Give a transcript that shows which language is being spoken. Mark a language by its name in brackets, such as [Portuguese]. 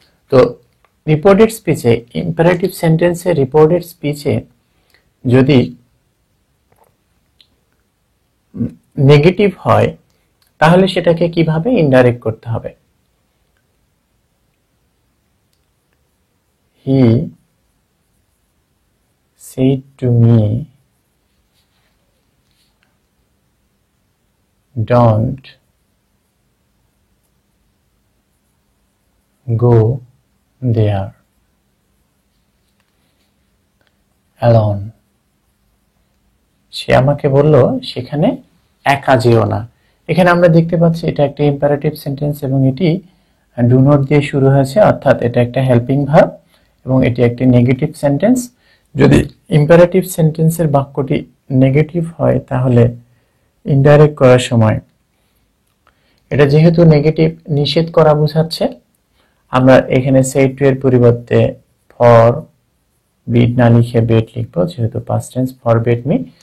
[Bangla] তো reported স্পিচে, imperative সেন্টেন্সে reported স্পিচে যদি নেগেটিভ হয় তাহলে সেটাকে কিভাবে ইনডাইরেক্ট করতে হবে? [English] He said to me, don't go there alone. [Bangla] সে আমাকে বলল সেখানে একা যেও না। এখানে আমরা দেখতে পাচ্ছি এটা একটা ইম্পারেটিভ সেন্টেন্স এবং এটি ডু নট দিয়ে শুরু হয়েছে, অর্থাৎ এটা একটা হেল্পিং ভার্ব এবং এটি একটি নেগেটিভ সেন্টেন্স। যদি ইম্পারেটিভ সেন্টেন্সের বাক্যটি নেগেটিভ হয় তাহলে ইনডাইরেক্ট করার সময় এটা যেহেতু নেগেটিভ নিষেধ করা বোঝাচ্ছে, আমরা এখানে সেই টু এর পরিবর্তে ফর বিড না লিখে বেড লিখব, যেহেতু পাস্ট টেন্স ফরবিড মি।